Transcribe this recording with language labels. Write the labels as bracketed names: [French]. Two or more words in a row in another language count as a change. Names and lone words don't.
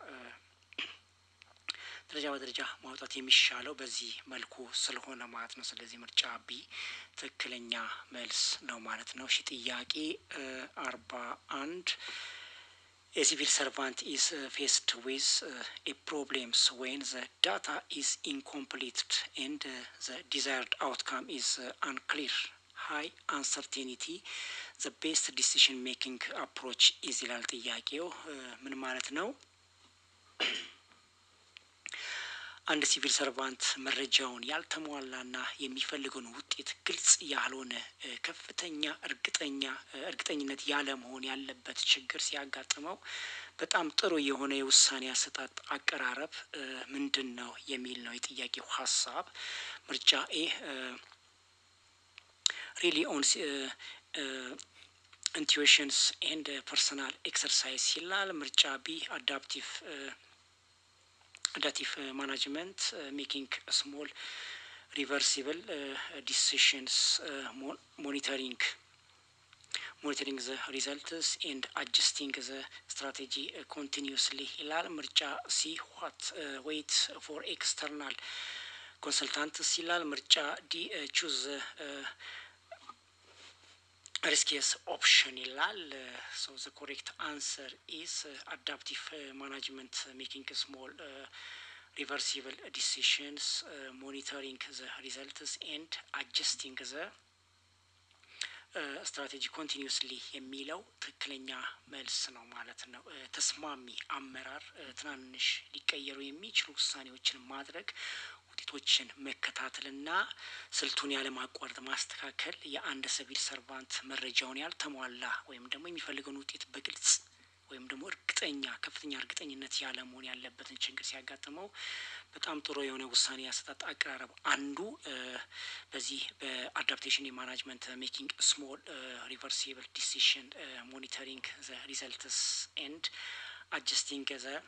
[Amharic] ማውጣት የሚሻለው በዚህ መልኩ ስለሆነ ማለት ነው ስለዚህ ምርጫ ቢ ትክክለኛ መልስ ነው ማለት ነው እሺ ጥያቄ 41 [English] A civil servant is faced with a problems when the data is incomplete and the desired outcome is unclear high uncertainty the best decision making approach is [Amharic] ይላል ጥያቄው ምን ማለት ነው አንድ ሲቪል ሰርቫንት መረጃውን ያልተሟላና የሚፈልገውን ውጤት ግልጽ ያልሆነ ከፍተኛ እርግጠኝነት ያለ መሆን ያለበት ችግር ሲያጋጥመው በጣም ጥሩ የሆነ የውሳኔ አሰጣጥ አቀራረብ ምንድነው የሚል ነው የጥያቄው ሐሳብ ምርጫ ኤ [English] really on intuitions and personal exercise [Amharic] ይላል ምርጫ ቢ [English] adaptive management making small reversible decisions monitoring the results and adjusting the strategy continuously [Amharic] ይላል ምርጫ ሲ [English] what wait for external consultants [Amharic] ይላል ምርጫ ዲ [English] choose riskiest option [Amharic] ይላል [English] so the correct answer is adaptive management making small reversible decisions monitoring the results and adjusting the strategy continuously [Amharic] የሚለው ትክክለኛ መልስ ነው ማለት ነው ተስማሚ አመራር ትናንሽ ሊቀየሩ የሚችሉ ውሳኔዎችን ማድረግ ውጤቶችን መከታተልና ስልቱን ያለማቋረጥ ማስተካከል የአንድ ሲቪል ሰርቫንት መረጃውን ያልተሟላ ወይም ደግሞ የሚፈልገውን ውጤት በግልጽ ወይም ደግሞ ከፍተኛ እርግጠኝነት ያለ መሆን ያለበትን ችግር ሲያጋጥመው በጣም ጥሩ የሆነ ውሳኔ ያሰጣጥ አቀራረብ አንዱ በዚህ በአዳፕቴሽን [English] management making small reversible decision monitoring the results and adjusting the